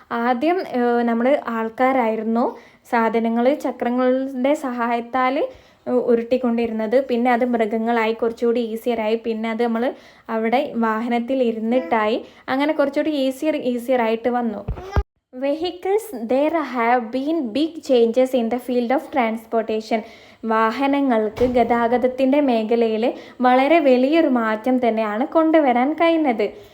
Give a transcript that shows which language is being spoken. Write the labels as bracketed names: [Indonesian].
[Malayalam] ആദ്യം നമ്മൾ ആൾക്കാരായിരുന്നു സാധനങ്ങൾ ചക്രങ്ങളുടെ സഹായത്താൽ ഉരുട്ടിക്കൊണ്ടിരുന്നത്. പിന്നെ അത് മൃഗങ്ങളായി, കുറച്ചുകൂടി ഈസിയറായി. പിന്നെ അത് നമ്മൾ അവിടെ വാഹനത്തിൽ ഇരുന്നിട്ടായി. അങ്ങനെ കുറച്ചുകൂടി ഈസിയർ ആയിട്ട് വന്നു. [English] Vehicles, there have been big changes in the field of transportation. [Malayalam] വാഹനങ്ങൾക്ക് ഗതാഗതത്തിൻ്റെ മേഖലയിൽ വളരെ വലിയൊരു മാറ്റം തന്നെയാണ് കൊണ്ടുവരാൻ കഴിയുന്നത്.